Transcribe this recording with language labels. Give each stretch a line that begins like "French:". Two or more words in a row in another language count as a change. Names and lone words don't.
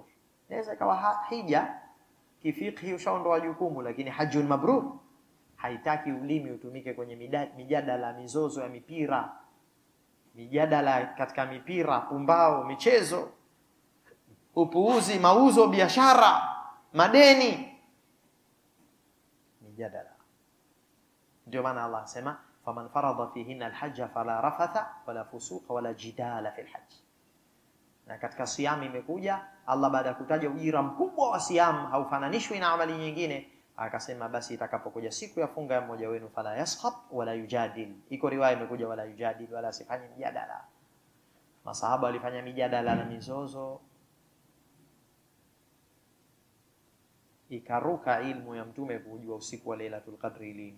Swahili: Inaweza ikawa hija kifikhi ushaondoa jukumu, lakini
Arabic: حج مبرور
Swahili: haitaki ulimi utumike kwenye mijadala, mizozo ya mipira, mijadala katika mipira, pumbao, michezo, upuuzi, mauzo, biashara, madeni, mijadala. Ndio maana Allah asema
Arabic: فمن فرض فيهن الحج فلا رفث ولا فسوق ولا جدال في الحج.
Swahili: Na katika siyam imekuja Allah, baada ya kutaja ujira mkubwa wa siyam, haufananishwi na amali nyingine, akasema basi itakapokuja siku ya funga ya mmoja wenu,
Arabic: فلا يصخب ولا يجادل.
Swahili: Iko riwaya imekuja
Arabic: ولا يجادل,
Swahili: wala asifanye mjadala. Masahaba walifanya mijadala na mizozo, ikaruka ilmu ya Mtume kujua usiku wa Lailatul Qadri lini.